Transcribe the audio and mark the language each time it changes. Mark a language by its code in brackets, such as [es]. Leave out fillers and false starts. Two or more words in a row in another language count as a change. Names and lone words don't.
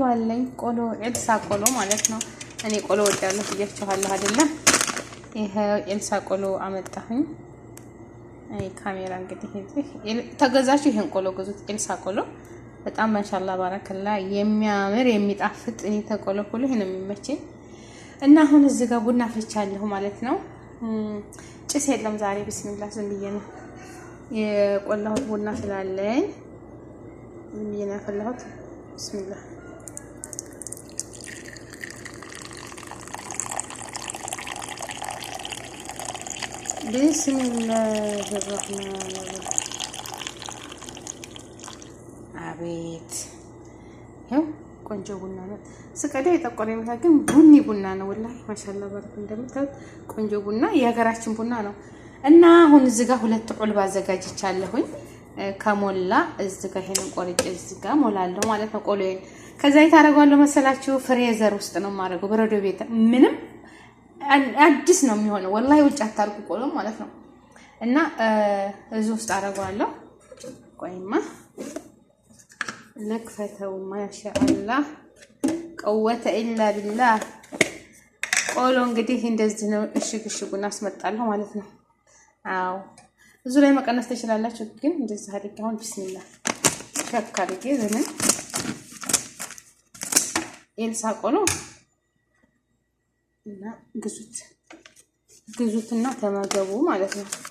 [am] አለኝ ቆሎ ኤልሳ ቆሎ ማለት ነው እኔ ቆሎ ወዳለሁ ብያችኋለሁ አይደለ ይሄ ኤልሳ ቆሎ አመጣሁኝ አይ ካሜራ እንግዲህ ተገዛችሁ ይሄን ቆሎ ገዙት ኤልሳ ቆሎ በጣም [ar] ما شاء الله بارك الله [am] የሚያምር የሚጣፍጥ እኔ ተቆሎ ሁሉ ይሄን የሚመቸኝ እና አሁን እዚህ ጋር ቡና ፈቻለሁ ማለት ነው ጭስ የለም ዛሬ ቢስሚላህ ዝም ብዬ ነው የቆላሁት ቡና ስላለኝ ዝም ብዬ ነው ያፈላሁት ቢስሚላህ ቢስሚላህ [ar] الرحمن الرحيم [am] አቤት ይሄው ቆንጆ ቡና ነው ስቀደ የጠቆረ ግን ቡኒ ቡና ነው [ar] والله ما شاء الله [am] ባረክ እንደምታዩት ቆንጆ ቡና የሀገራችን ቡና ነው እና አሁን እዚህ ጋር ሁለት ዑልባ አዘጋጅቻለሁኝ ከሞላ እዚህ ጋር ይሄንን ቆርጬ እዚህ ጋር ሞላለሁ ማለት ነው ቆሎዬን ከዛ ይታረጋለሁ መሰላችሁ ፍሬዘር ውስጥ ነው ማረገው በረዶ ቤት ምንም አዲስ ነው የሚሆነው ወላሂ ውጭ አታርጉ ቆሎ ማለት ነው እና እዚህ ውስጥ አረጋለሁ ቆይማ [ar] نكفته ما شاء الله قوة إلا بالله قولوا [am] እንግዲህ እንደዚህ ነው እሽግሽጉና አስመጣለሁ ማለት ነው አው እዙ ላይ መቀነስ ትችላላችሁ ግን እንደዚህ አድርጌ አሁን ቢስሚላህ ሸካርጌ ዘመን ኤልሳ ቆሎ እና ግዙትና ተመገቡ ማለት ነው